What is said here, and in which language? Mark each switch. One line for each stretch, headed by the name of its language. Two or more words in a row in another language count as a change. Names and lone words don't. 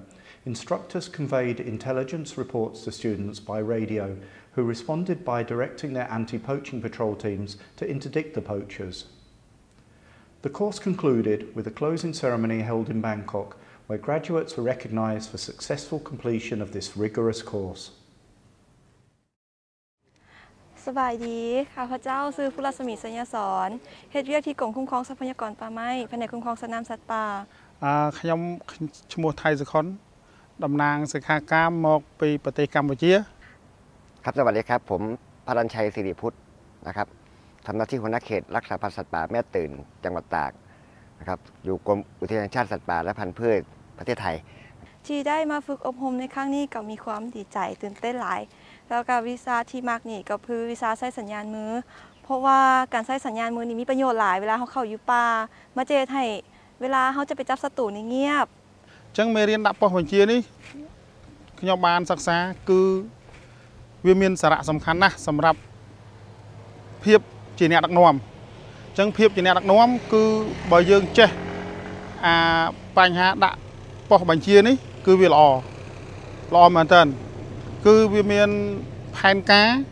English: Instructors conveyed intelligence reports to students by radio, who responded by directing their anti-poaching patrol teams to interdict the poachers. The course concluded with a closing ceremony held in Bangkok, where graduates were recognised for successful completion of this rigorous course.
Thai: สบายดีข้าพเจ้าชื่อผู้รัศมีสัญญาสอนเฮ็ดเวียกที่กรมคุ้มครองทรัพยากรป่าไม้แผนกคุ้มครองสัตว์น้ำสัตว์ป่า
Khmer: ខ្ញុំឈ្មោះថៃសុខុនតំណាងសិក្ខាកាមមកពីប្រទេសកម្ពុជា
Thai: ครับสวัสดีครับผมพรัญชัยสิริพุทธนะครับทำหน้าที่หัวหน้าเขตรักษาพันธุ์สัตว์ป่าแม่ตื่นจังหวัดตากนะครับอยู่กรมอุทยานแห่งชาติสัตว์ป่าและพันธุ์พืชประเทศไทย ที่ได้มาฝึกอบรมในครั้งนี้ก็มีความดีใจตื่นเต้นหลายแล้วก็วิชาที่มากนี่ก็คือวิชาใช้สัญญาณมือเพราะว่าการใช้สัญญาณมือนี่มีประโยชน์หลายเวลาเขาเข้าอยู่ป่ามาเจอให้เวลาเขาจะไปจับศัตรูนี่เงียบ
Khmer: ចឹងមេរៀនដាក់ប៉ុស្តិ៍បញ្ជានេះខ្ញុំបានសិក្សាគឺវាមានសារៈសំខាន់ណាស់សម្រាប់ភាពជាអ្នកដឹកនាំចឹងភាពជាអ្នកដឹកនាំគឺបើយើងចេះបញ្ហាដាក់ប៉ុស្តិ៍បញ្ជានេះគឺវាល្អមែនតើគឺវាមានផែនការ